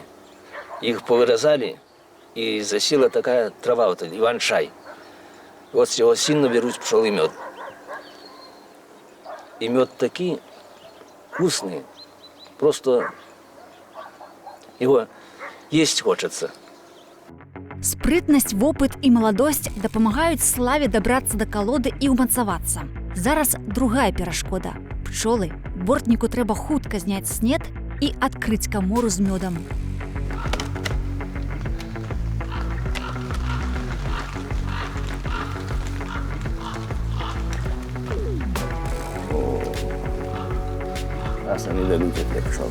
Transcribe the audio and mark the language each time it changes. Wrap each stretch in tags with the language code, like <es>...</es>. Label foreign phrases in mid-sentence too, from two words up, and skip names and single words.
<ru>Их повырезали, и засела такая трава, вот иван-чай. Вот с его сильно берут пчелы мед. И мед такие вкусные. Просто его есть хочется.</ru> <be>Спрытнасць, вопыт і маладосць дапамагаюць Славе дабрацца да калоды і ўмацавацца. Зараз другая перашкода. Пчолы. Бортніку трэба хутка зняць снет і адкрыць камору з мёдам. А самі дадуць для пчол.</be>